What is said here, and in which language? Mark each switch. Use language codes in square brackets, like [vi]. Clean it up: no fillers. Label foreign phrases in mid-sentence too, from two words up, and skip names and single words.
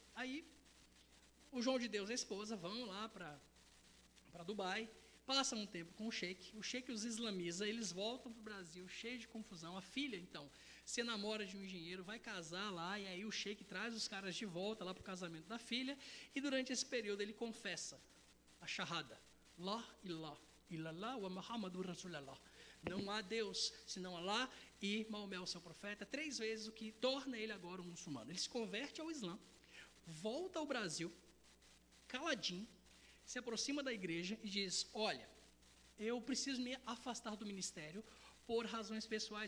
[pt] Aí o João de Deus e a esposa vão lá para Dubai, passam um tempo com o sheik os islamiza, eles voltam para o Brasil cheio de confusão. A filha, então, se namora de um engenheiro, vai casar lá, e aí o sheik traz os caras de volta lá para o casamento da filha, e durante esse período ele confessa a shahada, [ar] لا إله إلا الله و محمد رسول الله. [pt] Não há Deus senão Allah e Maomé, o seu profeta, 3 vezes, o que torna ele agora um muçulmano. Ele se converte ao Islã, volta ao Brasil, caladinho, se aproxima da igreja e diz, olha, eu preciso me afastar do ministério por razões pessoais.